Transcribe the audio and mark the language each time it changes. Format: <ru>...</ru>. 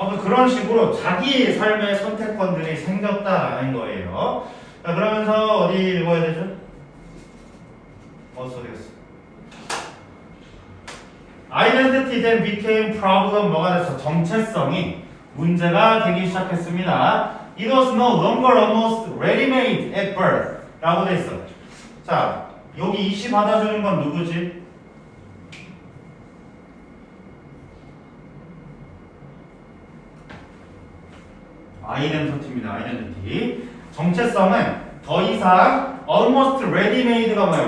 <ko>그런 식으로 자기의 삶의 선택권들이 생겼다라는 거예요. 자, 그러면서 어디 읽어야 되죠? 어디였어?</ko> <en>Identity then became problem.</en> <ko>뭐가 됐어? 정체성이 문제가 되기 시작했습니다.</ko> <en>It was no longer almost ready-made at birth</en> <ko>라고 돼 있어. 자, 여기 이시 받아주는 건 누구지? 아이덴티티입니다. 아이덴티티. 정체성은 더 이상</ko> <en>almost ready-made</en> <ko>가 뭐야?</ko>